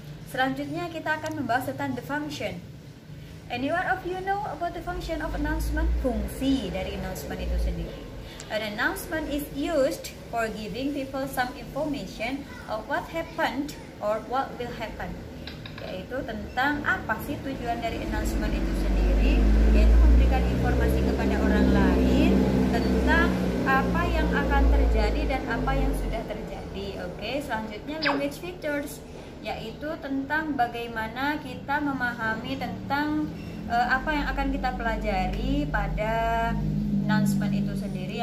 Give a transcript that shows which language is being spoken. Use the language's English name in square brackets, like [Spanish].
[Indonesian] Selanjutnya kita akan membahas tentang [English] the function. Anyone of you know about the function of announcement? [Indonesian] Fungsi dari announcement itu sendiri. [English] An announcement is used for giving people some information of what happened or what will happen. [Indonesian] Yaitu tentang apa sih tujuan dari announcement itu sendiri, yaitu memberikan informasi kepada orang lain tentang apa yang akan terjadi dan apa yang sudah terjadi. Oke, selanjutnya language features, yaitu tentang bagaimana kita memahami tentang apa yang akan kita pelajari pada announcement itu sendiri.